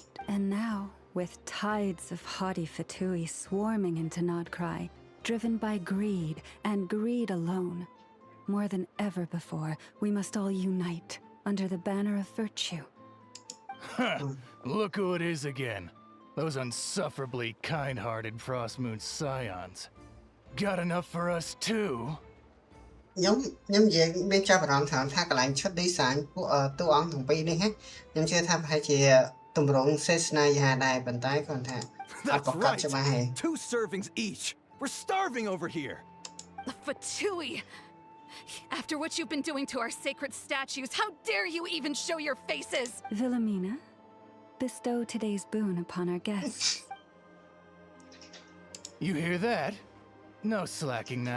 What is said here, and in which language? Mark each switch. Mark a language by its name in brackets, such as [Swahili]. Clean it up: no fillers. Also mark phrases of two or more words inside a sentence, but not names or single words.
[English] And now, with tides of haughty Fatui swarming into Nodcry, driven by greed and greed alone, more than ever before, we must all unite under the banner of virtue. Look who it is again. Those unsufferably kind-hearted Frost Moon Scions. Got enough for us too? [Khmer] ខ្ញុំនិយាយមានចាប់អារម្មណ៍ថាកន្លែងឈុត design ពួកតួអង្គទាំងពីរនេះខ្ញុំជឿថាប្រហែលជាទម្រង់សេស្នាយាដែរប៉ុន្តែគាត់ថាអត់ប្រកាសច្បាស់ហេ [English] 2 servings each. We're starving over here. The Fatui! After what you've been doing to our sacred statues, how dare you even show your faces? Wilhelmina, bestow today's boon upon our guests. You hear that? No slacking now.